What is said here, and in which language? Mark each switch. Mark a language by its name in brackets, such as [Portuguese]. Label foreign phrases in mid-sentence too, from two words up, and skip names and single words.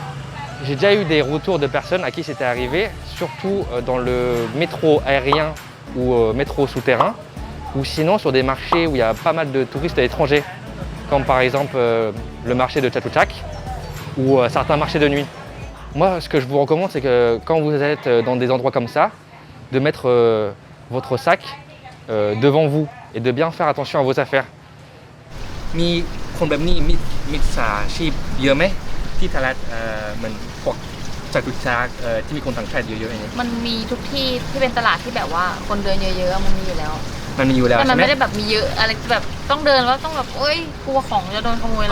[French] J'ai déjà eu des retours de personnes à qui c'était arrivé, surtout dans le métro aérien ou métro souterrain, ou sinon sur des marchés où il y a pas mal de touristes étrangers, comme par exemple le marché de Chatuchak ou certains marchés de nuit. Moi, ce que je vous recommande, c'est que quand vous êtes dans des endroits comme ça, de mettre votre sac devant vous et de bien faire attention à vos affaires. [Thai] มีคนแบบนี้มิจฉาชีพเยอะไหมที่ตลาดเหมือนพวกจตุจักรที่มีคนต่างชาติเยอะๆอย่างนี้ มันมีทุกที่ที่เป็นตลาดที่แบบว่าคนเดินเยอะๆมันมีอยู่แล้ว มันมีอยู่แล้ว แต่มัน ใช่ไหม ไม่ได้แบบมีเยอะอะไรแบบต้องเดินแล้วต้องแบบโอ๊ยกลัวของจะโดนขโมยอะไร